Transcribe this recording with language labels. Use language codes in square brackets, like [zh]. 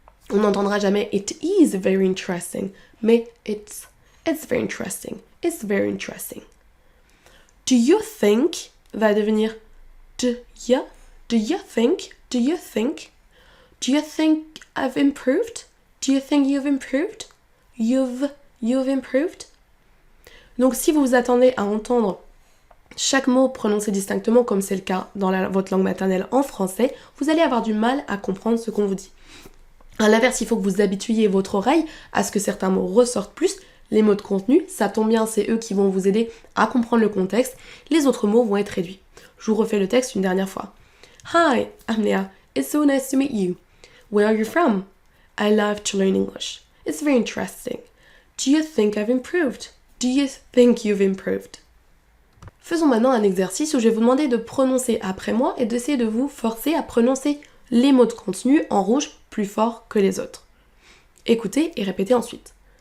[fr] On n'entendra jamais [en] it is very interesting, [fr] mais [en] it's very interesting. It's very interesting. Do you think [fr] va devenir [en] do you? Do you think? Do you think? Do you think I've improved? Do you think you've improved? You've improved? [fr] Donc si vous vous attendez à entendre chaque mot prononcé distinctement, comme c'est le cas dans votre langue maternelle en français, vous allez avoir du mal à comprendre ce qu'on vous dit. À l'inverse, il faut que vous habituiez votre oreille à ce que certains mots ressortent plus. Les mots de contenu, ça tombe bien, c'est eux qui vont vous aider à comprendre le contexte. Les autres mots vont être réduits. Je vous refais le texte une dernière fois. [en] Hi, I'm Leah. It's so nice to meet you. Where are you from? I love to learn English. It's very interesting. Do you think I've improved? Do you think you've improved? [fr] Faisons maintenant un exercice où je vais vous demander de prononcer après moi et d'essayer de vous forcer à prononcer les mots de contenu en rouge plus fort que les autres. Écoutez et répétez ensuite.